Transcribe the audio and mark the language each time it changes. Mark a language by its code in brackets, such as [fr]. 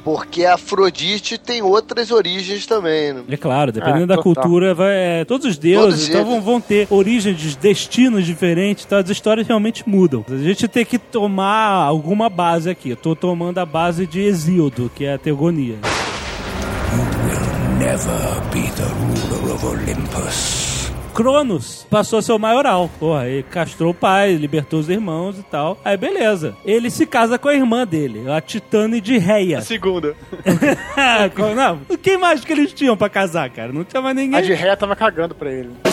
[pt] Porque Afrodite tem outras origens também, né? É claro, dependendo da cultura, todos os deuses vão ter origens, destinos diferentes, então as histórias realmente mudam. A gente tem que tomar alguma base aqui. Eu tô tomando a base de Hesíodo, que é a Teogonia. [en] You will never be the ruler of Olympus. [pt] Cronos passou a ser o maioral. Porra, ele castrou o pai, libertou os irmãos e tal. Aí, beleza. Ele se casa com a irmã dele, a Titane de Reia. A segunda. Não, quem mais que eles tinham pra casar, cara? Não tinha mais ninguém. A de Reia tava cagando pra ele.